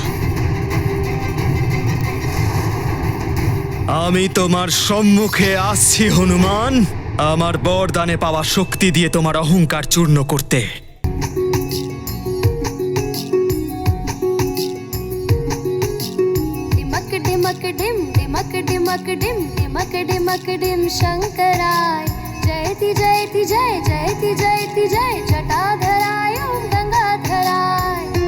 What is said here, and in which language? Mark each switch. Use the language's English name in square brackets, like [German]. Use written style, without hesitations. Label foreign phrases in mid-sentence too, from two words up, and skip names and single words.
[Bangla] আমি তোমার সম্মুখে আসছি হনুমান, আমার বরদানে পাওয়া শক্তি দিয়ে তোমার অহংকার চূর্ণ করতে। [Sanskrit] डिमक डिमक डिम डिमक डिमक डिम डिमक डिमक डिम शंकराय जयति जयति जय जयति जयति जय जटाधराय ओम गंगाधराय